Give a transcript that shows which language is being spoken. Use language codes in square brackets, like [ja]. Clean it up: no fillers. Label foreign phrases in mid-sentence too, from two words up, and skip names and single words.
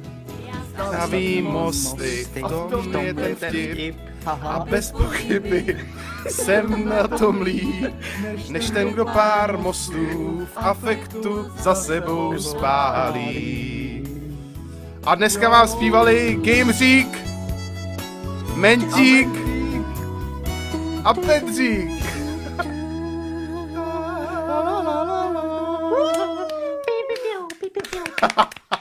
[cs] Stavím mosty, v tom je ten vtip. A bez pochyby jsem na tom líp, než ten, kdo pár mostů v afektu za sebou spálí. A dneska vám zpívali Gameřík, Mentík a Pedřík. Piu, piu, piu, piu, piu.